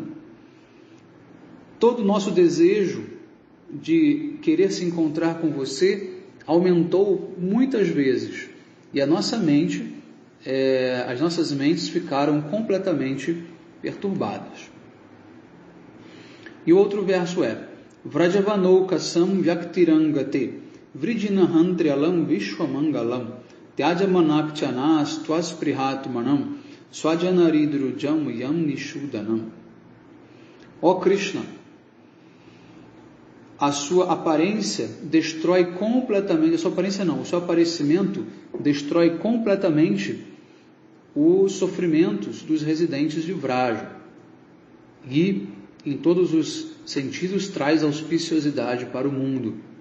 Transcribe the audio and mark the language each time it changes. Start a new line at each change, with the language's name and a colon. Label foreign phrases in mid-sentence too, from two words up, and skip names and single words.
Portuguese: Todo o nosso desejo de querer se encontrar com você aumentou muitas vezes, e as nossas mentes ficaram completamente perturbadas. E o outro verso é
Sanskrit: व्रजवनौकसां व्यक्तिरङ्ग ते वृजिनहन्त्र्यलं विश्वमङ्गलम् त्यज मनाक् च नस्त्वत्स्पृहात्मनां स्वजनहृद्रुजां यन्निषूदनम्.
Portuguese: Ó Krishna, a sua aparência destrói completamente, o seu aparecimento destrói completamente os sofrimentos dos residentes de Vraja, e em todos os sentidos traz auspiciosidade para o mundo.